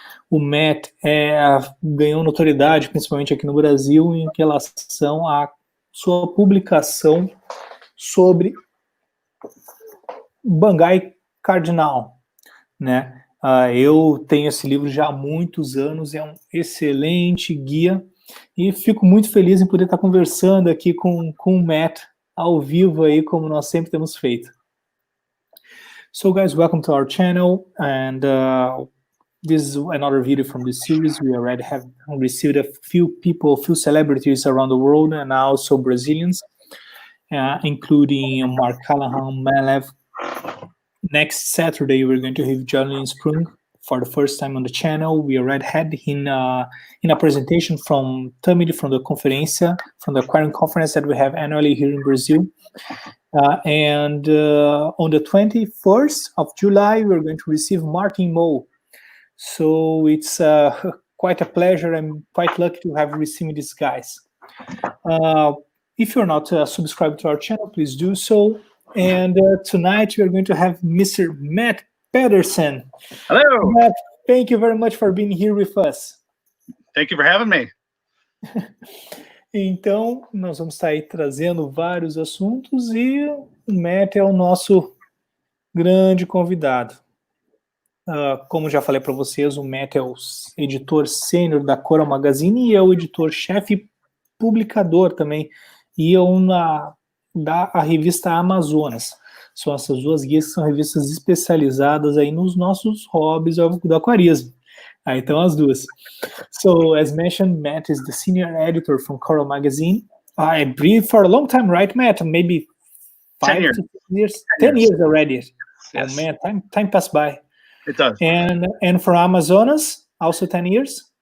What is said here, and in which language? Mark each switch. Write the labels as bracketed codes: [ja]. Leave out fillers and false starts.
[pt] O Matt ganhou notoriedade, principalmente aqui no Brasil, em relação à sua publicação sobre Bangai Cardinal, né? Eu tenho esse livro já há muitos anos, é um excelente guia e fico muito feliz em poder estar conversando aqui com o Matt ao vivo aí, como nós sempre temos feito. [en] So guys, welcome to our channel, and this is another video from this series. We already have received a few celebrities around the world, and also Brazilians, including Mark Callahan, Malev. Next Saturday, we're going to have Julian Sprung for the first time on the channel. We already had in a presentation from Tamid from the Conferência, from the aquarium conference that we have annually here in Brazil. And on the 21st of July, we're going to receive Martin Moe. So it's quite a pleasure. I'm quite lucky to have received these guys. If you're not subscribed to our channel, please do so. And tonight we are going to have Mr. Matt Pedersen. Hello. Matt, thank you very much for being here with us. Thank you for having me. [pt] Então, nós vamos estar aí trazendo vários assuntos e o Matt é o nosso grande convidado. Como já falei para vocês, o Matt é o editor sênior da Coral Magazine e é o editor-chefe e publicador também. E é da revista Amazonas. São essas duas guias que são revistas especializadas aí nos nossos hobbies do aquarismo. Então as duas. [en] So, as mentioned, Matt is the senior editor from Coral Magazine. I breathe for a long time, right, Matt? Maybe 5 to 6 years? 10 years already. Yes. Oh man, time passed by. It does. And for Amazonas, also 10 years?